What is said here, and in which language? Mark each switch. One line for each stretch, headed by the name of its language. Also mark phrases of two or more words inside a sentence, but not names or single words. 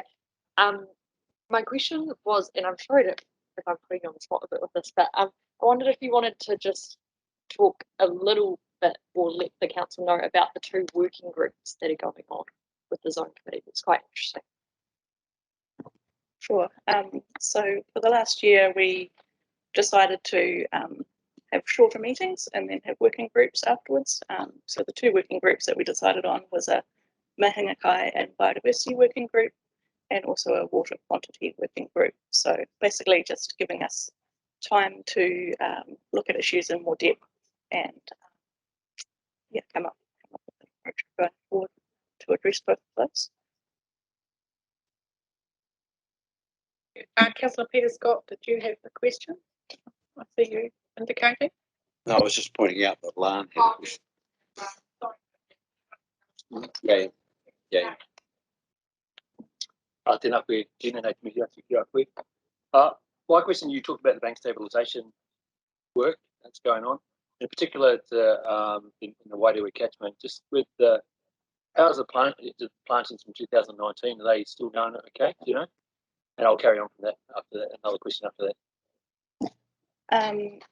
English: My question was, and I'm sorry if I'm putting you on the spot a bit with this, but I wondered if you wanted to just talk a little bit or let the council know about the 2 working groups that are going on with the Zone Committee. It's quite interesting. Sure. So for the last year, we decided to have shorter meetings and then have working groups afterwards. So the 2 working groups that we decided on was a
Māori: mahinga kai
English: and biodiversity working group, and also a water quantity working group. So basically just giving us time to look at issues in more depth and come up with an approach going forward to address both of those. Councillor Peter Scott, did you have the question? I see you indicating. No, I was just pointing out that Lan had a question. Yeah.
Māori: Tēnā koe, Gina, nei te mihi atu ki a koe.
English: My question, you talked about the bank stabilisation work that's going on, in particular in the Wairewa catchment, just with how's the plantings from 2019, are they still going okay, do you know? And I'll carry on from that after that, another question after that.